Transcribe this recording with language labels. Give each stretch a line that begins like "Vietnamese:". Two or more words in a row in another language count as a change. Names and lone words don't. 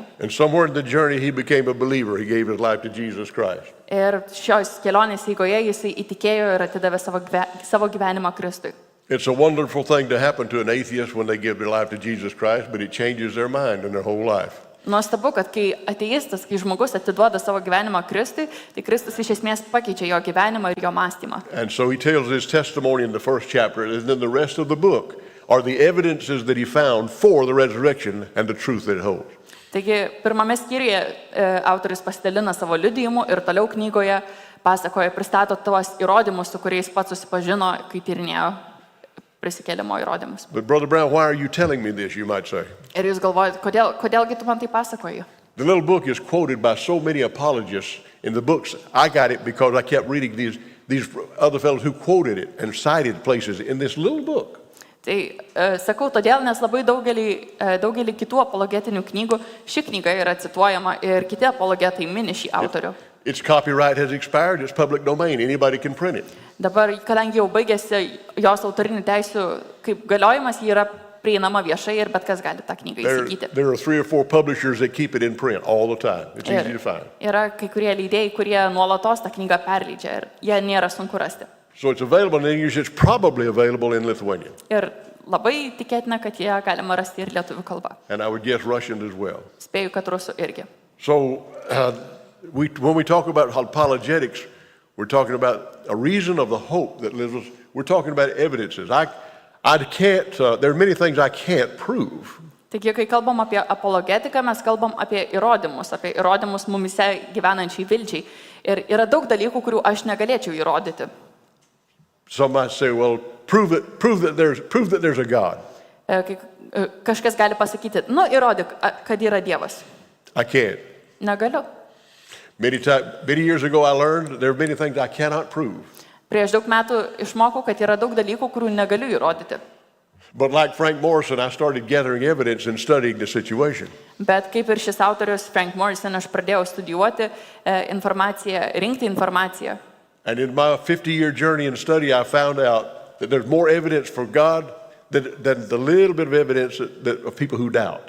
English: And somewhere in the journey, he became a believer. He gave his life to Jesus Christ.
Lithuanian: Ir šios kelionės eigoje jisai įtikėjo ir atidavė savo gyvenimą Kristui.
English: It's a wonderful thing to happen to an atheist when they give their life to Jesus Christ, but it changes their mind and their whole life.
Lithuanian: Nuostabu, kad kai ateistas, kai žmogus atiduoda savo gyvenimą Kristui, tai Kristus iš esmės pakeičia jo gyvenimą ir jo mąstymą.
English: And so he tells his testimony in the first chapter, and then the rest of the book are the evidences that he found for the resurrection and the truth that it holds.
Lithuanian: Taigi, pirmame skyriuje autorius pasidalina savo liudijimu ir toliau knygoje pasakoja, pristato tuos įrodymus, su kuriais pats susipažino, kai tyrinėjo prisikėlimo įrodymus.
English: But Brother Brown, why are you telling me this, you might say?
Lithuanian: Ir jūs galvojate, kodėlgi tu man tai pasakoji?
English: The little book is quoted by so many apologists in the books. I got it because I kept reading these other fellows who quoted it and cited places in this little book.
Lithuanian: Tai sakau todėl, nes labai daugelį kitų apologetinių knygų ši knyga yra cituojama ir kiti apologetai mini šį autorių.
English: Its copyright has expired, it's public domain, anybody can print it.
Lithuanian: Dabar, kadangi jau baigėsi jos autorinių teisių kaip galiojimas, ji yra prieinama viešai ir bet kas gali tą knygą įsigyti.
English: There are 3 or 4 publishers that keep it in print all the time. It's easy to find.
Lithuanian: Yra kai kurie leidėjai, kurie nuolatos tą knygą perleidžia ir jie nėra sunku rasti.
English: So it's available in English, it's probably available in Lithuanian.
Lithuanian: Ir labai tikėtina, kad ją galima rasti ir lietuvių kalba.
English: And I would guess Russian as well.
Lithuanian: Spėju, kad rusų irgi.
English: So when we talk about apologetics, we're talking about a reason of the hope that lives us. We're talking about evidences. I can't, there are many things I can't prove.
Lithuanian: Taigi, kai kalbam apie apologetiką, mes kalbam apie įrodymus mumise gyvenančiai vilčiai. Ir yra daug dalykų, kurių aš negalėčiau įrodyti.
English: Some might say, well, prove that there's a God.
Lithuanian: Kažkas gali pasakyti, įrodyk, kad yra Dievas.
English: I can't.
Lithuanian: Negaliu.
English: Many years ago I learned there are many things I cannot prove.
Lithuanian: Prieš daug metų išmokau, kad yra daug dalykų, kurių negaliu įrodyti.
English: But like Frank Morrison, I started gathering evidence and studying the situation.
Lithuanian: Bet kaip ir šis autorius Frank Morrison, aš pradėjau studijuoti informaciją, rinkti informaciją.
English: And in my 50-year journey and study, I found out that there's more evidence for God than the little bit of evidence of people who doubt.